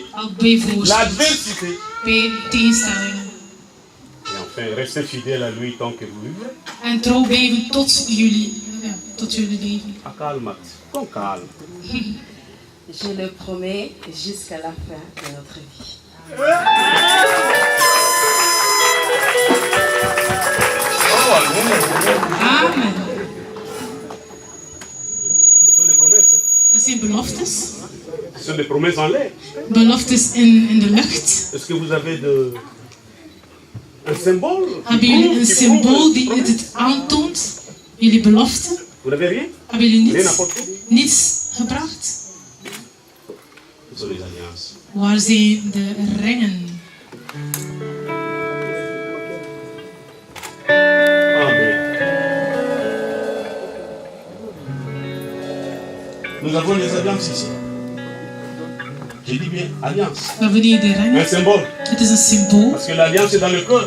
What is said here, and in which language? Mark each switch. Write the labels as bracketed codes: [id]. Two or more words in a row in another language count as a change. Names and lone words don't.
[nl] ook bij voorspoed, [fr] l'adversité. [nl] bij tegenstellingen. [fr] Et enfin, restez fidèle à lui tant que vous vivez. [nl] En trouw blijven tot jullie, ja, tot jullie leven. [fr] Ah, calme, ton calme. Je le promets jusqu'à la fin de notre vie. Amen. Ce sont des promesses. Hein. [nl] Dat zijn beloftes. [fr] Ce sont des promesses en l'air. [nl] Beloftes in de lucht. [fr] Est-ce que vous avez un symbole [nl] Hebben jullie een symbool die het aantoont? Jullie belofte? [fr] Vous n'avez rien? [nl] Hebben jullie [fr] Rien apporté? [nl] niets gebracht? [fr] Ce sont les alliances. [nl] Waar zijn de ringen? Amen. [fr] Nous avons les alliances ici. J'ai dit bien alliance. [nl] We hebben hier de [fr] Un [nl] ringen. [fr] symbole. [nl] Het is een symbool, [fr] Parce que l'alliance est dans le cœur.